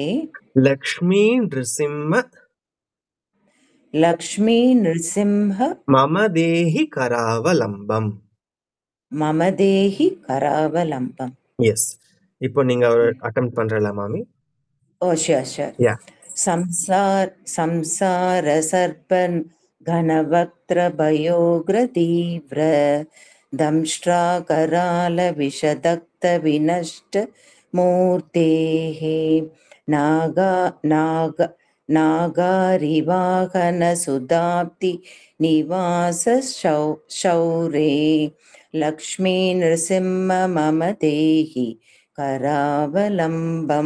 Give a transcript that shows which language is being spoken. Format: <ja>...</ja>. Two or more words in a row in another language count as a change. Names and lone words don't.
<sa>लक्ष्मी नृसिंह लक्ष्मी नृसिंह मम देहि करावलम्बम्. मम देहि करावलम्बम्.</sa> <ta>எஸ், இப்போ நீங்க அட்டெம்ப்ட் பண்றல மாமி.</ta> <en>Oh sure sure.</en> <ta>யா.</ta> <sa>संसार सर्पन घनवक्त्र भयोग्र तीव्र दंष्ट्रा कराल विषदक्त विनष्ट मूर्तेः नागारिवाहन सुदाप्ति निवास शौरे लक्ष्मी नृसिंह मम देहि करावलम्बम्.</sa>